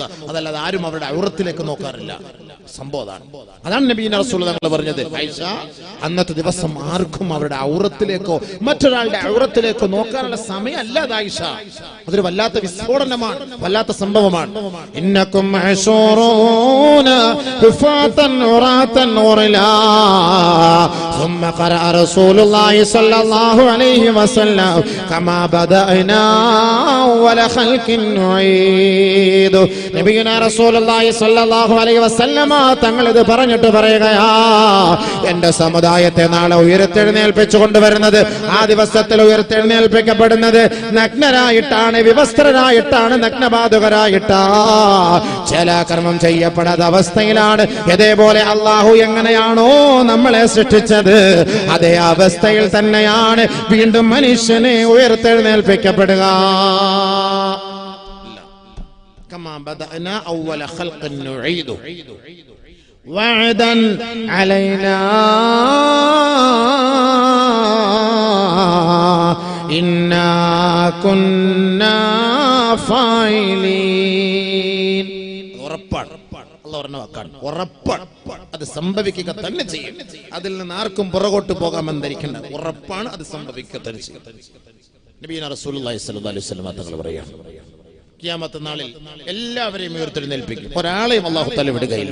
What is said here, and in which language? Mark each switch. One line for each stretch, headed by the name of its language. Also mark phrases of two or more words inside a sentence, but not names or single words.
Malayalam: അതല്ലാതെ ആരും അവരുടെ ഔറത്തിലേക്ക് നോക്കാറില്ല. സംഭവം അതാണ്
Arabic: نبينا رسول الله
Malayalam: തങ്ങൾ പറഞ്ഞത്. ആയിഷ, അന്നത്തെ ദിവസം ആർക്കും അവരുടെ ഔറത്തിലേക്കോ മറ്റൊരാളുടെ ഔറത്തിലേക്കോ നോക്കാനുള്ള സമയമല്ല ആയിഷ. അതൊരു വല്ലാത്ത വിസ്ഫോടനമാണ്, വല്ലാത്ത സംഭവമാണ്.
Arabic: إنكم محشورون حفاة عراة غرلا ثم قرأ رسول الله صلى الله عليه وسلم كما بدأنا أول خلق نعيد. نبينا رسول الله صلى الله عليه وسلم
Malayalam: തങ്ങൾ ഇത് പറഞ്ഞിട്ട് പറയുകയാ, എന്റെ സമുദായത്തെ നാളെ ഉയർത്തെഴുന്നേൽപ്പിച്ചു കൊണ്ടുവരുന്നത്, ആ ദിവസത്തിൽ ഉയർത്തെഴുന്നേൽപ്പിക്കപ്പെടുന്നത് നഗ്നരായിട്ടാണ്, വിവസ്ത്രരായിട്ടാണ്, നഗ്നപാതുകരായിട്ടാ, ചലാകർമ്മം ചെയ്യപ്പെടാത്ത അവസ്ഥയിലാണ്. ഇതേപോലെ അള്ളാഹു എങ്ങനെയാണോ നമ്മളെ സൃഷ്ടിച്ചത് അതേ അവസ്ഥയിൽ തന്നെയാണ് വീണ്ടും മനുഷ്യനെ ഉയർത്തെഴുന്നേൽപ്പിക്കപ്പെടുക.
Arabic: كما بدأنا أول خلق نعيده وعدا علينا إنا كنا فاعلين.
Malayalam: ഉറപ്പാണ്, അല്ലാഹു പറഞ്ഞ വാക്കാണ്, ഉറപ്പാണ്, അത് സംഭവിക്കുക തന്നെ ചെയ്യും. അതിൽ നിന്ന് ആർക്കും പുറകോട്ട് പോകാമെന്ന് ധരിക്കേണ്ട, ഉറപ്പാണ്, അത് സംഭവിക്കുക തന്നെ ചെയ്യും.
Arabic: نبينا رسول الله صلى الله عليه وسلم
Malayalam: തങ്ങൾ പറയുകയാണ്, ഖിയാമത്ത് നാളിൽ എല്ലാവരെയും ഉയർത്തെഴുന്നേൽപ്പിക്കും, ഒരാളെയും
Arabic: الله تعالى
Malayalam: വിടുകയില്ല.